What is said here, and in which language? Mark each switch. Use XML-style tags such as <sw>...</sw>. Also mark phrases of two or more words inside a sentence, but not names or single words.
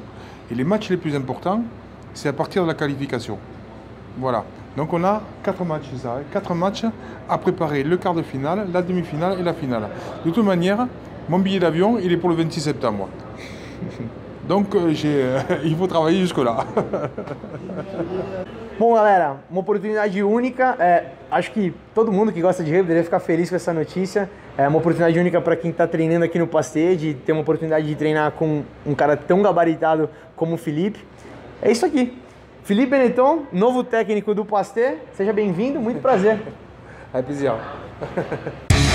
<fr>Et les matchs les plus importants, c'est à partir de la qualification. Voilà. Donc on a 4 matchs, c'est ça, 4 matchs à préparer, le quart de finale, la demi-finale et la finale. De toute manière, mon billet d'avion, il est pour le 26 septembre. Donc il faut travailler jusque-là.</fr> <pt>Bom, galera, uma oportunidade única. Acho que todo mundo que gosta de rugby deveria ficar feliz com essa notícia. É uma oportunidade única para quem está treinando aqui no Pasteur, de ter uma oportunidade de treinar com um cara tão gabaritado como o Felipe. É isso aqui. Felipe Benetton, novo técnico do Pasteur. Seja bem-vindo, muito prazer.</pt> <fr>Avec plaisir.</fr>